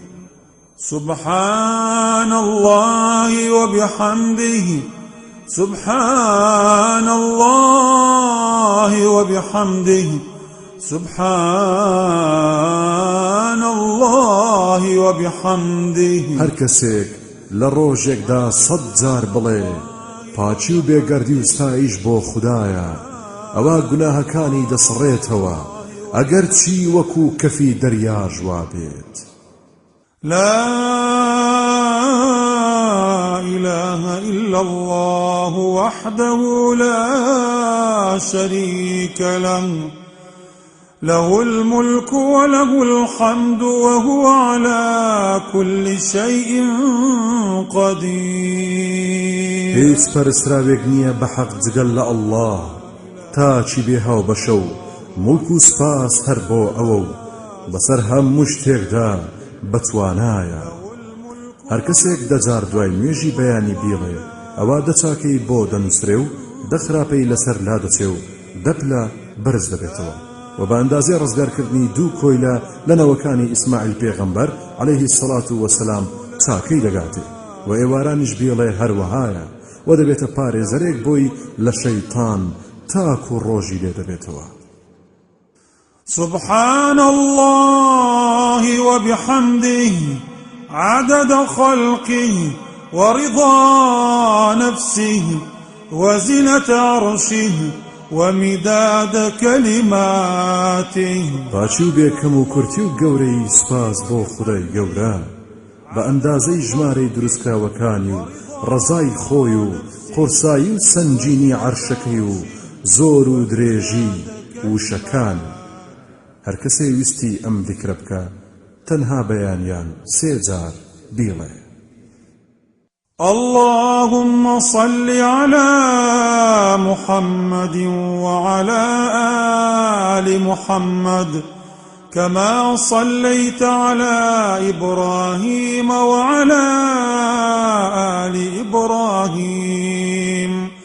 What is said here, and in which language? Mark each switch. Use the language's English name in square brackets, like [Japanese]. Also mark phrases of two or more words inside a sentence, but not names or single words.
[Arabic] سبحان الله وبحمده سبحان الله وبحمده سبحان الله وبحمده [Central Kurdish] هر کەسێک لە ڕۆژێکدا 100 جار بڵێ پاچی و بێگەردی و ستایش بۆ خوددایە ئەوە گوناهەکانی دەسڕێتەوە ئەگەر چی وەکو کەفی دەریا ژوا بێت [Arabic] لا إله إلا الله وحده لا شريك له له الملك وله الحمد وهو على كل شيء قدير [Central Kurdish] هیچ پەرستراوێک نییە بە حەق جگەل لە ئەڵڵاه تاچی بێ هاو بەشە و مولک و سپاس هەر بۆ ئەوە و بەسەر هەموو شتێکدا بەتوانایە هەر کەسێک دەجار دوای نوێژی بەیانی بیڵێ ئەوە دەچاکەی بۆ دەنووسرێ و دەخراپەی لەسەر لا دەچێ و دەپلە بەرز دەبێتەوە و بە ئەندازەی ڕزگارکردنی دوو کۆیلە لەنەوەکانی ئیسماعیل پێغەمبەر [Arabic] عەلەیهی السەڵات وەسەلام [Central Kurdish] چاکەی دەگاتێ و ئێوارانیش بێڵێ هەروەهایە و دەبێتە پارێزەرێک بۆی لە شەیطان تاکو ڕۆژی لێ دەبێتەوە. [Arabic] سبحان الله وبحمده عدد خلقه ورضا نفسه وزنة عرشه ومداد كلماته. [Central Kurdish] باچی و بێکەم و کورتی و گەورەی سپاس بۆ خودای گەورە بە ئەندازەی ژمارەی دروستکراوەکانی و ڕەزای خۆی و قورسایی و سەنجینی عەرشەکەی و زۆر و درێژی وشەکان. هەر کەسێ ویستی ئەم ذیکرە بکە تەنها بەیانیان سێ جار بیڵێ: [Arabic] اللهم صل على محمد وعلى آل محمد كما صليت على إبراهيم وعلى آل إبراهيم.